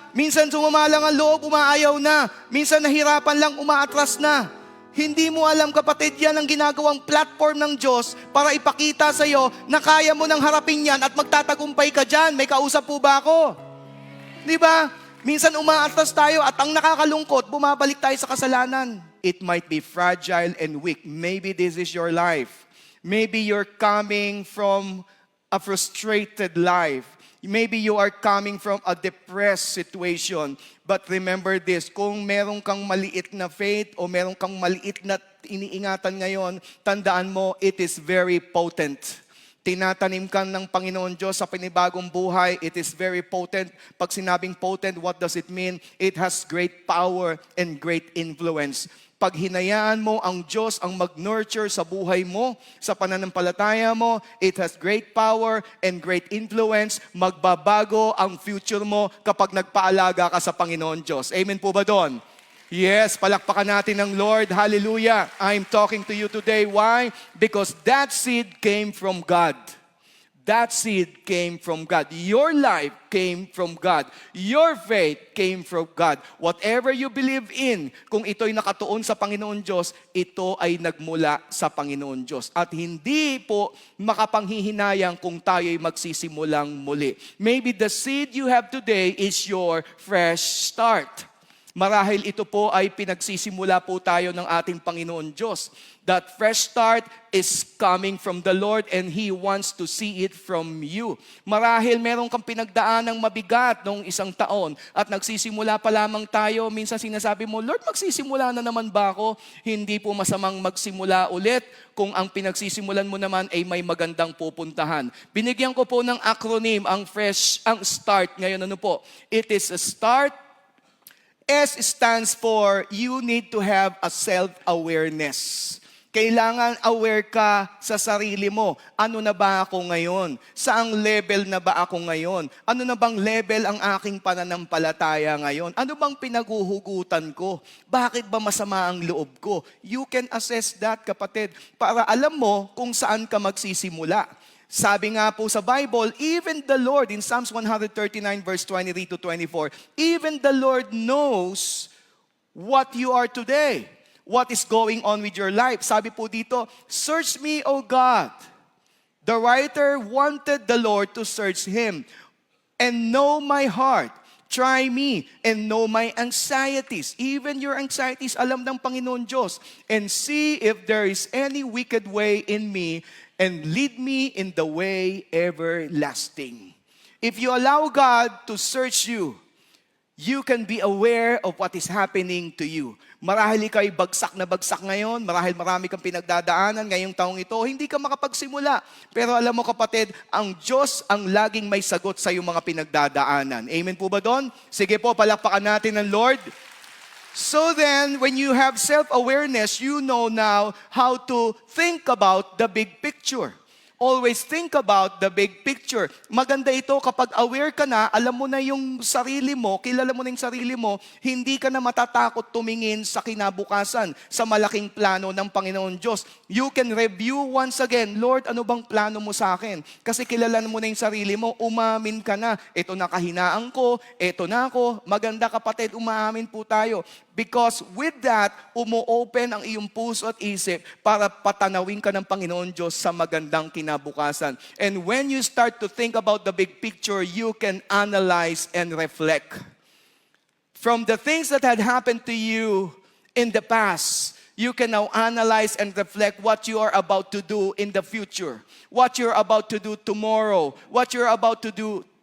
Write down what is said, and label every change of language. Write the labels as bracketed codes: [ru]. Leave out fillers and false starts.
[tl] Minsan sumamalang ang loob, umaayaw na. Minsan nahirapan lang, umaatras na. Hindi mo alam, kapatid, yan ang ginagawang platform ng Diyos para ipakita sa iyo na kaya mo nang harapin yan at magtatagumpay ka dyan. May kausap po ba ako? Di ba? Minsan umaatras tayo at ang nakakalungkot, bumabalik tayo sa kasalanan. [en] It might be fragile and weak. Maybe this is your life. Maybe you're coming from a frustrated life. Maybe you are coming from a depressed situation. But remember this, [tl] kung meron kang maliit na faith o meron kang maliit na iniingatan ngayon, tandaan mo, [en] it is very potent. [tl] Tinatanim ka ng Panginoon Diyos sa panibagong buhay. [en] It is very potent. [tl] Pag sinabing potent, [en] what does it mean? It has great power and great influence. [tl] Pag hinayaan mo ang Diyos ang mag-nurture sa buhay mo, sa pananampalataya mo, [en] it has great power and great influence. [tl] Magbabago ang future mo kapag nagpaalaga ka sa Panginoon Diyos. Amen po ba doon? Yes, palakpakan natin ng Lord. Hallelujah. [en] I'm talking to you today. Why? Because that seed came from God. That seed came from God. Your life came from God. Your faith came from God. [tl] Whatever you believe in, kung ito'y nakatuon sa Panginoon Diyos, ito ay nagmula sa Panginoon Diyos. At hindi po makapanghihinayang kung tayo'y magsisimulang muli. [en] Maybe the seed you have today is your fresh start. [tl] Marahil ito po ay pinagsisimula po tayo ng ating Panginoon Diyos. [en] That fresh start is coming from the Lord and He wants to see it from you. [tl] Marahil meron kang pinagdaanang mabigat noong isang taon at nagsisimula pa lamang tayo. Minsan sinasabi mo, Lord, magsisimula na naman ba ako? Hindi po masamang magsimula ulit kung ang pinagsisimulan mo naman ay may magandang pupuntahan. Binigyan ko po ng acronym ang START. Ngayon ano po? [en] It is a start. S stands for you need to have a self-awareness. [tl] Kailangan aware ka sa sarili mo. Ano na ba ako ngayon? Saang level na ba ako ngayon? Ano na bang level ang aking pananampalataya ngayon? Ano bang pinaguhugutan ko? Bakit ba masama ang loob ko? [en] You can assess that, [tl] kapatid, para alam mo kung saan ka magsisimula. Sabi nga po sa Bible, [en] even the Lord, in Psalms 139 verse 23 to 24, even the Lord knows what you are today, what is going on with your life. [tl] Sabi po dito, [en] search me, O God. The writer wanted the Lord to search him and know my heart. Try me and know my anxieties. Even your anxieties, [tl] alam ng Panginoon Diyos. [en] And see if there is any wicked way in me, and lead me in the way everlasting. If you allow God to search you, you can be aware of what is happening to you. [tl] Marahil ikaw'y bagsak na bagsak ngayon, marahil marami kang pinagdadaanan ngayong taong ito, hindi ka makapagsimula. Pero alam mo, kapatid, ang Diyos ang laging may sagot sa iyong mga pinagdadaanan. Amen po ba doon? Sige po, palakpakan natin ng Lord. [en] So then, when you have self-awareness, you know now how to think about the big picture. Always think about the big picture. [tl] Maganda ito kapag aware ka na, alam mo na yung sarili mo, kilala mo na yung sarili mo, hindi ka na matatakot tumingin sa kinabukasan, sa malaking plano ng Panginoon Diyos. [en] You can review once again, [tl] Lord, ano bang plano mo sa akin? Kasi kilala mo na yung sarili mo, umamin ka na. Ito na kahinaan ko, ito na ako. Maganda, kapatid, umaamin po tayo. [en] Because with that, [tl] umu-open ang iyong puso at isip para patanawin ka ng Panginoon Diyos sa magandang kinabukasan. [en] And when you start to think about the big picture, you can analyze and reflect. From the things that had happened to you in the past, you can now analyze and reflect what you are about to do in the future. What you're about to do tomorrow. What you're about to do